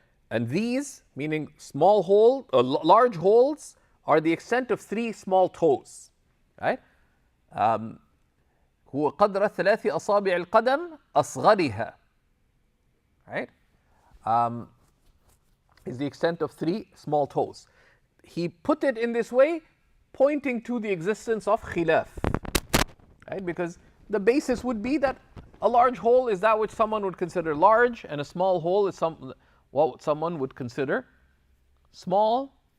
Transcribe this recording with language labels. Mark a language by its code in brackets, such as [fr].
[en] And these, meaning large holes, are the extent of 3 small toes, right? [ar] هو قدر 3 أصابع القدم أصغرها, right? [en] Is the extent of 3 small toes. He put it in this way, pointing to the existence of khilaf, right? Because the basis would be that a large hole is that which someone would consider large, and a small hole is what someone would consider small.